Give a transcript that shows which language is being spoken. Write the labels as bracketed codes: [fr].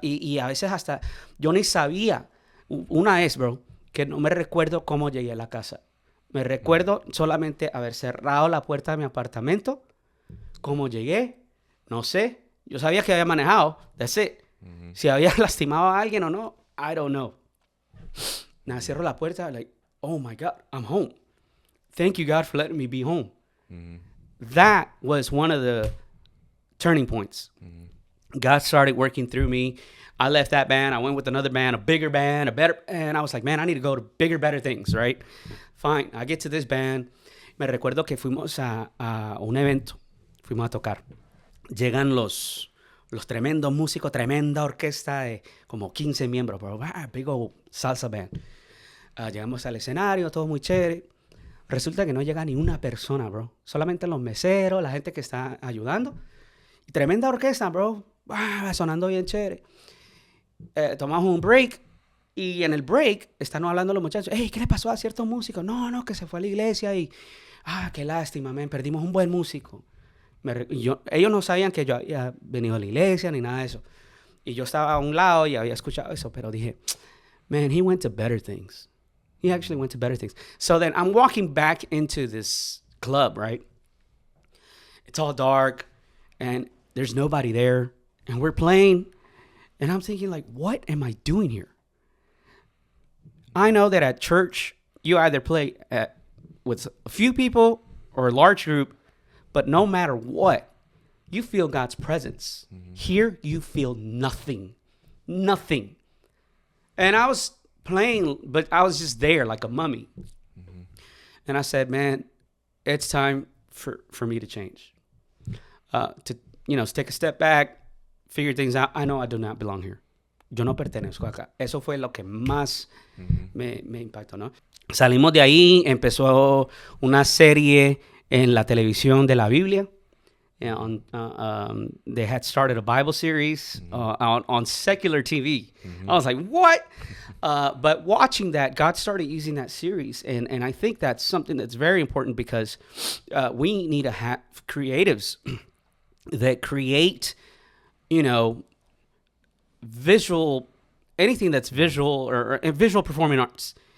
[es] Y a veces hasta yo ni sabía, una vez, bro, que no me recuerdo cómo llegué a la casa. Me recuerdo solamente haber cerrado la puerta de mi apartamento, cómo llegué, no sé, yo sabía que había manejado, [en] that's it. [es] Si había lastimado a alguien o no, [en] I don't know. [es] Nada, cierro la puerta, [en] like, oh my God, I'm home. Thank you, God, for letting me be home. That was one of the turning points. God started working through me. I left that band. I went with another band, a bigger band, a better. And I was like, man, I need to go to bigger, better things, right? Fine. I get to this band. [es] Me recuerdo que fuimos a un evento. Fuimos a tocar. Llegan los tremendos músicos, tremenda orquesta de como 15 miembros, bro. [en] Big old salsa band. [es] Llegamos al escenario, todo muy chévere. Resulta que no llega ni una persona, bro. Solamente los meseros, la gente que está ayudando. Y tremenda orquesta, bro. Sonando bien chévere. Tomamos un break. Y en el break están hablando los muchachos. Hey, ¿qué le pasó a ciertos músicos? No, que se fue a la iglesia y... qué lástima, man. Perdimos un buen músico. Ellos no sabían que yo había venido a la iglesia ni nada de eso. Y yo estaba a un lado y había escuchado eso. Pero dije, [en] man, he went to better things. He actually went to better things. So then I'm walking back into this club, right? It's all dark and there's nobody there. And we're playing. And I'm thinking like, what am I doing here? I know that at church, you either play with a few people or a large group, but no matter what, you feel God's presence. Mm-hmm. Here, you feel nothing. Nothing. And I was playing, but I was just there like a mummy. Mm-hmm. And I said, man, it's time for me to change. To take a step back, figure things out. I know I do not belong here. [es] Yo no pertenezco acá. Eso fue lo que más me impactó, ¿no? Salimos de ahí, empezó una serie en la televisión de la Biblia. [en] They had started a Bible series on secular TV. I was like, what? But watching that, God started using that series. And I think that's something that's very important because we need to have creatives that create, visual, anything that's visual or visual performing arts.